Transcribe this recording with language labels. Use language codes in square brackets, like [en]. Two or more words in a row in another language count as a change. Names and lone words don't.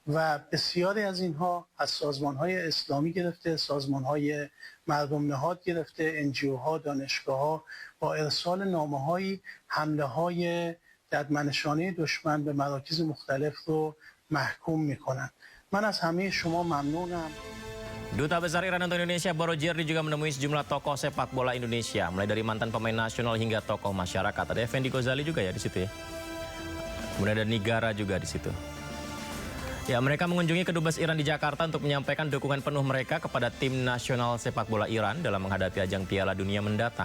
[fa] و بسیاری از اینها از سازمان‌های اسلامی گرفته، سازمان‌های مردم نهاد گرفته، NGO ها، دانشگاه ها با ارسال نامه‌هایی حمله‌های ددمنشانه دشمن به مراکز مختلف رو محکوم می‌کنند. من از همه شما ممنونم. [id] Duta Besar Iran untuk Indonesia Borojerdi juga menemui sejumlah tokoh sepak bola Indonesia, mulai dari mantan pemain nasional hingga tokoh masyarakat. Ada Effendi Ghazali juga ya di situ ya. Kemudian ada Nigara juga di situ. Ya, mereka mengunjungi kedubes Iran di Jakarta untuk menyampaikan dukungan penuh mereka kepada tim nasional sepak bola Iran dalam menghadapi ajang Piala Dunia mendatang.